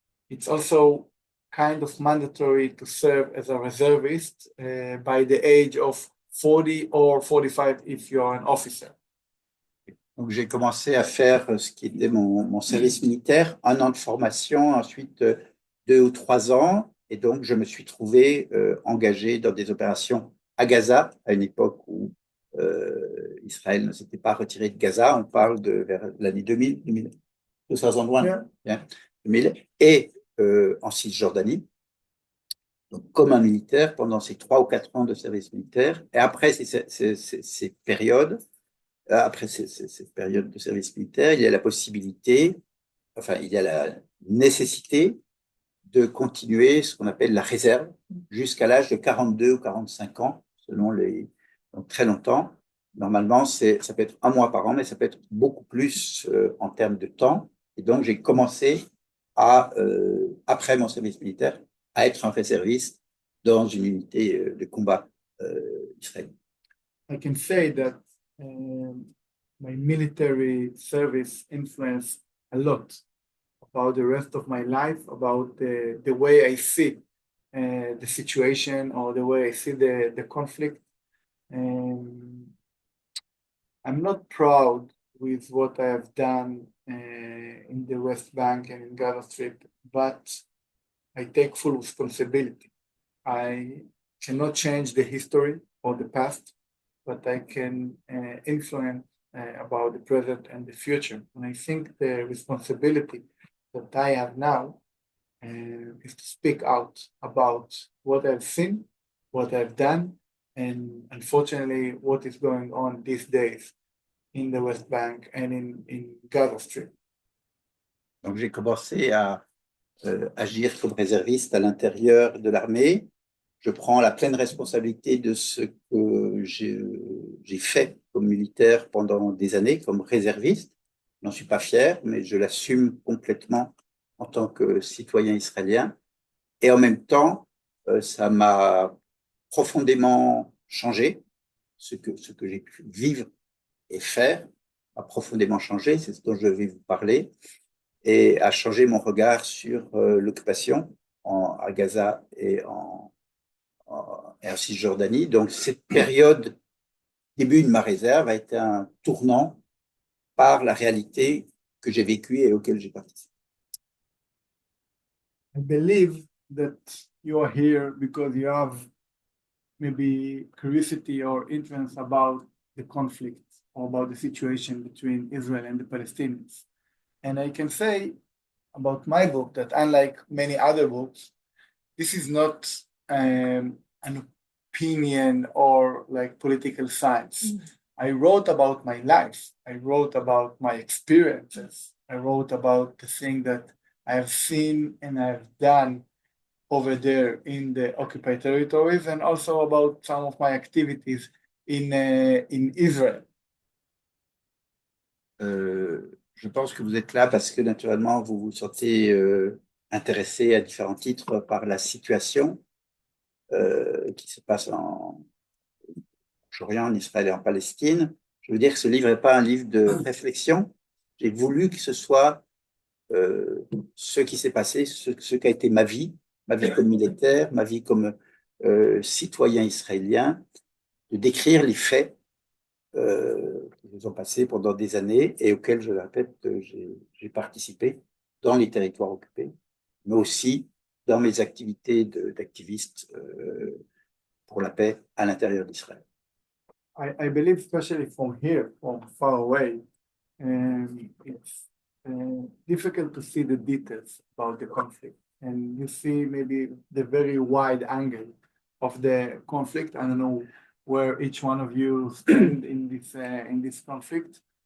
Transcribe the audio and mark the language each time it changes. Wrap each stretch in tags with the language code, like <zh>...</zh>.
<en>It's also kind of mandatory to serve as a reservist by the age of 40 or 45 if you're an officer.</en> <fr>Donc, j'ai commencé à faire ce qui était mon service militaire, 1 an de formation, ensuite 2 ou 3 ans. Et donc, je me suis trouvé engagé dans des opérations à Gaza, à une époque où Israël ne s'était pas retiré de Gaza. On parle de vers l'année 2000, 2001, yeah. 2000, et en Cisjordanie. Donc, comme un militaire pendant ces 3 ou 4 ans de service militaire. Et après ces périodes, après cette période de service militaire, il y a la possibilité, enfin, il y a la nécessité de continuer ce qu'on appelle la réserve jusqu'à l'âge de 42 ou 45 ans, selon donc très longtemps. Normalement, ça peut être 1 mois par an, mais ça peut être beaucoup plus en termes de temps. Et donc, j'ai commencé après mon service militaire, à être un réserviste dans une unité de combat israélienne.</fr> <en>I can say that my military service influenced a lot about the rest of my life, about the way I see the situation or the way I see the conflict. I'm not proud with what I have done in the West Bank and in Gaza Strip, but I take full responsibility. I cannot change the history or the past, but I can influence about the present and the future. And I think the responsibility that I have now is to speak out about what I've seen, what I've done, and unfortunately what is going on these days in the West Bank and in Gaza Strip.</en> <fr>Donc j'ai commencé à agir comme réserviste à l'intérieur de l'armée. Je prends la pleine responsabilité de ce que j'ai fait comme militaire pendant des années, comme réserviste. Je n'en suis pas fier, mais je l'assume complètement en tant que citoyen israélien. Et en même temps, ça m'a profondément changé. Ce que j'ai pu vivre et faire a profondément changé, c'est ce dont je vais vous parler, et a changé mon regard sur l'occupation à Gaza et en Cisjordanie. Donc cette période, début de ma réserve, a été un tournant par la réalité que j'ai vécue et auquel j'ai participé.</fr> <en>I believe that you are here because you have maybe curiosity or interest about the conflict or about the situation between Israel and the Palestinians. And I can say about my book that unlike many other books, this is not an opinion or like political science. I wrote about my life. I wrote about my experiences. I wrote about the thing that I have seen and I've done over there in the occupied territories, and also about some of my activities in Israel.</en> <fr>Je pense que vous êtes là parce que naturellement vous vous sentez intéressé à différents titres par la situation qui se passe en Orient, en Israël et en Palestine. Je veux dire que ce livre n'est pas un livre de réflexion. J'ai voulu que ce soit ce qui s'est passé, ce qu'a été ma vie comme militaire, ma vie comme citoyen israélien, de décrire les faits qui nous ont passés pendant des années et auxquels, je le répète, j'ai participé dans les territoires occupés, mais aussi dans mes activités d'activiste pour la paix à l'intérieur d'Israël.</fr> <en>I believe, especially from here, from far away, it's difficult to see the details about the conflict. And you see maybe the very wide angle of the conflict. I don't know where each one of you stand in this conflict.</en>